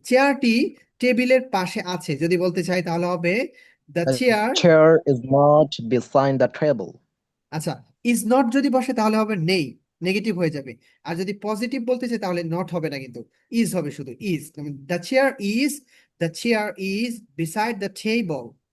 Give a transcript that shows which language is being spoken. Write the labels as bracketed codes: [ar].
[bn] চেয়ারটি টেবিলের পাশে আছে যদি বলতে চাই, তাহলে হবে the [en] The [bn] chair. [en] chair is not beside the table. [bn] আচ্ছা, ইজ নট যদি বসে তাহলে হবে নেই, নেগেটিভ হয়ে যাবে। আর যদি পজিটিভ বলতে চাই তাহলে নট হবে না, কিন্তু ইজ হবে, শুধু is. [en] The chair is beside the table.